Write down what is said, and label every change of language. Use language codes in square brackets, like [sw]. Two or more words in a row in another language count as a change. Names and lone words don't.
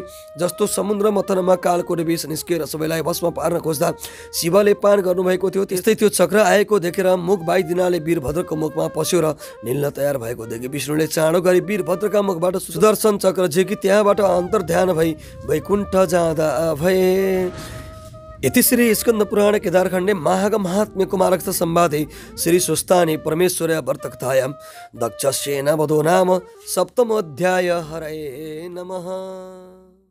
[ne] जस्तो समुद्र मथनमा कालको विष निस्केर सबैलाई भस्म पार्न खोज्दा शिवले पान गर्नुभएको थियो, त्यस्तै त्यो चक्र आएको देखेर मुख बाइदिनाले वीरभद्रको मुखमा पस्यो र निल्न तयार भएको देखि विष्णुले चाँडो गरी वीरभद्रका मुखबाट सुदर्शन चक्र झेकी त्यहाँबाट अन्तर्ध्यान भई वैकुण्ठ जाँदा भए। [sa] इति श्री स्कंद पुराण केदारखंडे महाग महात्म्य कुमारक संवादे श्री सुस्तानि परमेश्वर वर्तकथायां दक्षस्येन वधो नाम सप्तमोऽध्याय। हरये नमः।